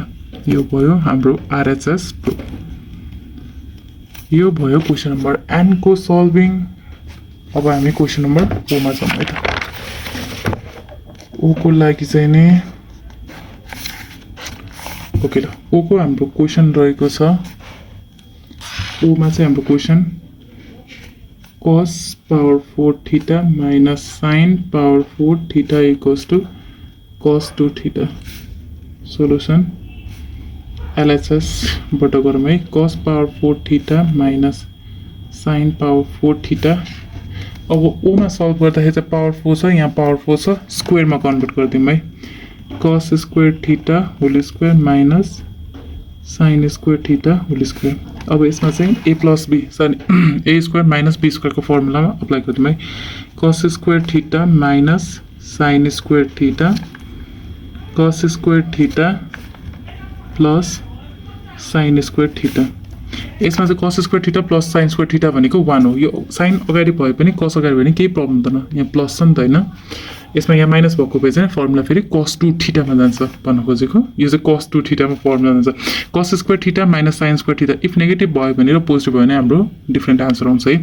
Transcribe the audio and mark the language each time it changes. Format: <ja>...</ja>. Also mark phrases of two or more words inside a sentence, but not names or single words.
<ne>यो भयो हाम्रो</ne> <en>RHS proof.</en> <ne>यो भयो</ne> <en>question number N</en> <ne>को सल्भिङ। अब हामी</ne> <en>question number O</en> <ne>मा जाउँ है त। ओ को लागि चाहिँ नि ओके ल, ओ को हाम्रो क्वेसन रहेको छ।</ne> <en>ओ</en> <ne>मा चाहिँ हाम्रो</ne> <en>क्वेसन cos power 4 theta minus sin power 4 theta equals to cos 2 theta. Solution LHS</en> <ne>बाट गरौँ है।</ne> <en>cos power 4 theta minus sin power 4 theta।</en> <ne>अब ओ मा सल्भ गर्दाखेरि चाहिँ पावर 4 छ, यहाँ पावर 4 छ,</ne> <en>squareमा convert</en> <ne>गरिदिउँ है।</ne> <en>cos square theta whole square minus sin square theta whole square.</en> <ne>अब यसमा चाहिँ</ne> <en>a plus b sorry a square minus b squareको formulaमा apply</en> <ne>गरिदिउँ है।</ne> <en>cos square theta minus sin square theta cos square theta plus sin square theta.</en> <ne>यसमा चाहिँ</ne> <en>cos square theta plus sin square theta</en> <ne>भनेको 1 हो। यो sin अगाडि भए पनि cos अगाडि भए पनि केही प्रब्लम हुँदैन, यहाँ प्लस छ नि त होइन। यसमा यहाँ माइनस भएको भए चाहिँ फर्मुला फेरि</ne> <en>cos 2 thetaमा</en> <ne>जान्छ भन्न खोजेको। यो चाहिँ</ne> <en>cos 2 thetaमा</en> <ne>फर्मुला जान्छ।</ne> <en>cos square theta minus sin square theta if negative</en> <ne>भयो भने र पोजिटिभ भयो भने हाम्रो</ne> <en>different answer</en> <ne>आउँछ है।</ne>